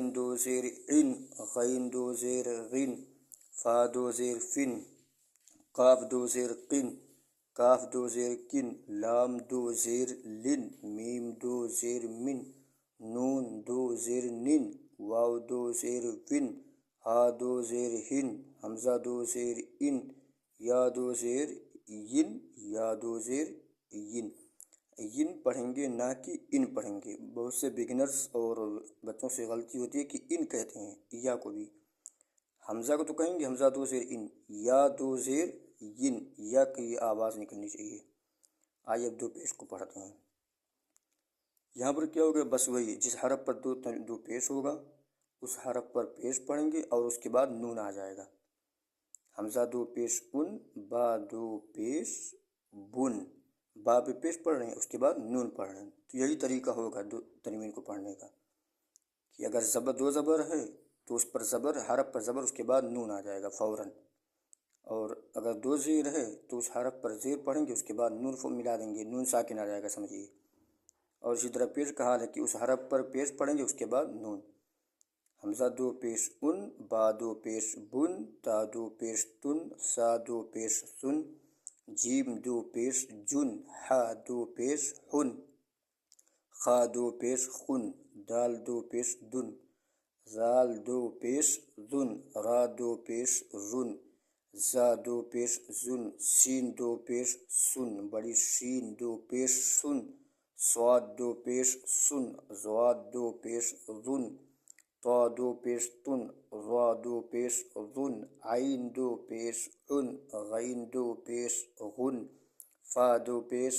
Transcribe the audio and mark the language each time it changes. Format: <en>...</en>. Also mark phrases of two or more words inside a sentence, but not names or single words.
<ur>دو زیر عن، غین دو زیر غن، فا دو زیر فن، قاف دو زیر قن، کاف دو زیر کن، لام دو زیر لن، میم دو زیر من، نون دو زیر نن، واو دو زیر ون، ہا دو زیر ہن، حمزہ دو زیر ان، یا دو زیر ین، یا دو زیر ین۔ ین پڑھیں گے نہ کہ ان پڑھیں گے۔ بہت سے بگنرز اور بچوں سے غلطی ہوتی ہے کہ ان کہتے ہیں، یا کو بھی، حمزہ کو تو کہیں گے حمزہ دو زیر ان، یا دو زیر ین، یا کی آواز نکلنی چاہیے۔ آئیے اب دو پیش کو پڑھتے ہیں۔ یہاں پر کیا ہوگا؟ بس وہی، جس حرف پر دو پیش ہوگا اس حرف پر پیش پڑھیں گے اور اس کے بعد نون آ جائے گا۔ حمزہ دو پیش ان، با دو پیش بن، با پہ پیش پڑھ رہے ہیں، اس کے بعد نون پڑھ رہے ہیں، تو یہی طریقہ ہوگا تنوین کو پڑھنے کا کہ اگر زبر دو زبر ہے تو اس پر زبر، حرف پر زبر، اس کے بعد نون آ جائے گا فوراً، اور اگر دو زیر ہے تو اس حرف پر زیر پڑھیں گے، اس کے بعد نون ملا دیں گے، نون ساکن آ جائے گا، سمجھیے۔ اور اسی طرح پیش کا حال ہے کہ اس حرف پر پیش پڑھیں گے، اس کے بعد نون۔ حمزہ دو پیش ان، با دو پیش بن، تا دو پیش تن، سا دو پیش سن، جیم دو پیش جن، ہا دو پیش ہن، خا دو پیش خن، دال دو پیش دن، زال دو پیش ذن، را دو پیش رن، زا دو پیش زن، سین دو پیش سن، بڑی شین دو پیش سن، صاد دو پیش سن، ضاد دو پیش ذن، طا دو پیش تن، ظا دو پیش ظن، عین دو پیش عن، غین دو پیش غن، فا دو پیش</ur>